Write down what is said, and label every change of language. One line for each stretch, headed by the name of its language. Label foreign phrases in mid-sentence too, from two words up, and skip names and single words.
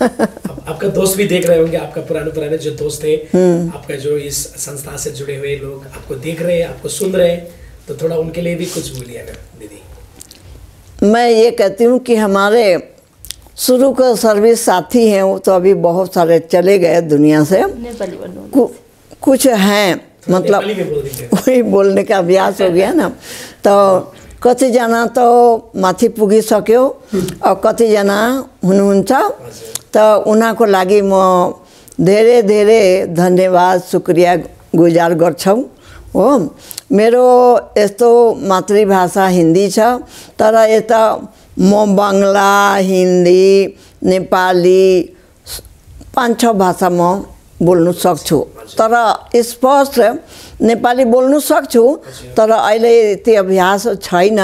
Hindi: आपका दोस्त भी देख रहे होंगे, आपका पुराने जो दोस्त थे, आपका जो इस संस्था से जुड़े हुए लोग आपको देख रहे हैं, आपको सुन रहे हैं, तो थोड़ा उनके लिए भी कुछ बोलिए ना दीदी। मैं ये कहती हूँ कि हमारे शुरू का सर्विस साथी हैं, वो तो अभी बहुत सारे चले गए दुनिया से। कुछ हैं, मतलब वही बोलने का अभ्यास हो गया ना।
Nepali: तो कतिजना तो माथि पुगिसक्यो और कतिजना हुनुहुन्छ। तो उनीहरूको लागि म धेरै धेरै धन्यवाद
Hindi: शुक्रिया गुजार
Nepali: गर्छौँ हो। मेरो यस्तो मातृभाषा हिन्दी छ, तर यता म बङ्गला, हिन्दी, नेपाली 5-6 भाषा म बोल्नु सक्छु, तर स्पष्ट नेपाली बोल्नु सक्छु, तर अहिले त्यो अभ्यास छैन।